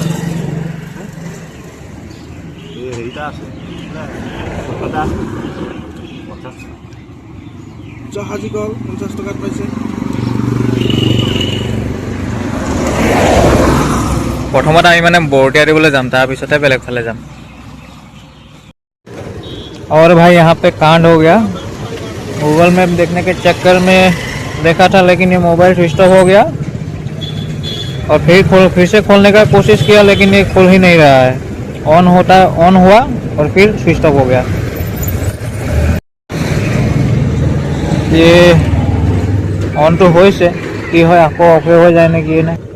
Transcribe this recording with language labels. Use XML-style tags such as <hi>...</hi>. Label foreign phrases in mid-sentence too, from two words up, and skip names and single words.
<as>জাহাজী কল 50 টকাত পাইছে। প্ৰথমতে আমি মানে বৰতীয়া দিবলৈ যাম, তাৰপিছতে বেলেগ ফালে যাম।</as> <hi>और भाई यहाँ पे कांड हो गया। गूगल मैप देखने के चक्कर में देखा था, लेकिन ये मोबाइल स्विच ऑफ हो गया। और फिर से खोलने का कोशिश किया, लेकिन ये खुल ही नहीं रहा है। ऑन हुआ और फिर स्विच ऑफ हो गया। ये ऑन तो</hi> <as>হৈছে, কি হয় আকৌ অফে হৈ যায় নেকি না।</as>